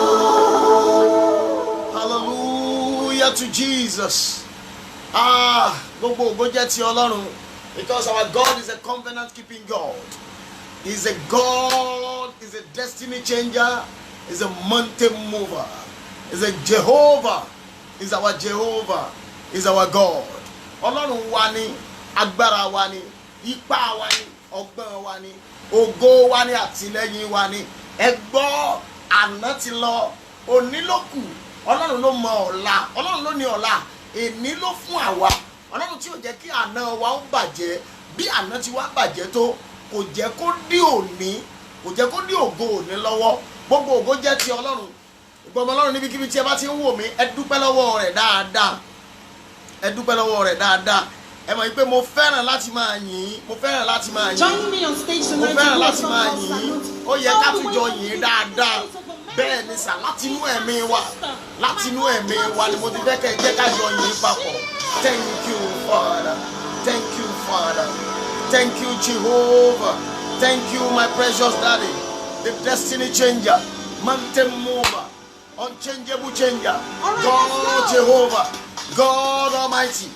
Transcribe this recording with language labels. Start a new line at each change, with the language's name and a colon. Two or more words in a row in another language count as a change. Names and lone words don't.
English: Hallelujah to Jesus.
Yoruba: Gbogbo ògo jẹ́ ti Ọlọ́run.
English: Because our God is a covenant keeping God. He's a God, he's a destiny changer, he's a mountain mover. He's a Jehovah. He's our Jehovah. He's our God.
Yoruba: Ọlọ́run wa ni, agbára wa ni, ipá wa ni, ọgbọ́n wa ni, ògo wa ni, àtìlẹ́yìn wa ni. Ẹ gbọ́, àná ti lọ, òní ló kù. Ọlọ́run ló mọ ọ̀la, Ọlọ́run ló ní ọ̀la, èní ló fún àwa. Ọlọ́run tí ò jẹ́ kí àná wa ó bàjẹ́, bí àná ti wá bàjẹ́ tó, kò jẹ́ kó dí òní, kò jẹ́ kó dí ògo òní lọ́wọ́. Gbogbo ògo jẹ́ ti Ọlọ́run. Gbogbo Ọlọ́run níbikíbi tí ẹ bá ti ń wò mí, ẹ dúpẹ́ lọ́wọ́ rẹ̀ dáadáa. Ẹ dúpẹ́ lọ́wọ́ rẹ̀ dáadáa. Ẹ mọ̀ pé mo fẹ́ràn láti máa yìn, mo fẹ́ràn láti máa yìn.
English: Join me on stage
Yoruba: Mo
English: tonight.
Yoruba: fẹ́ràn láti máa yìn. Ó yẹ ká tún jọ yìn dáadáa. Bẹ́ẹ̀ ni sà, láti inú ẹ̀mí wa, láti inú ẹ̀mí wa ni mo ti fẹ́ kẹ́ jẹ́ ká jọ yìn papọ̀.
English: Thank you, Father. Thank you, Father. Thank you, Jehovah. Thank you, my precious Daddy, the destiny changer, mountain mover, unchangeable changer, God Jehovah, God Almighty.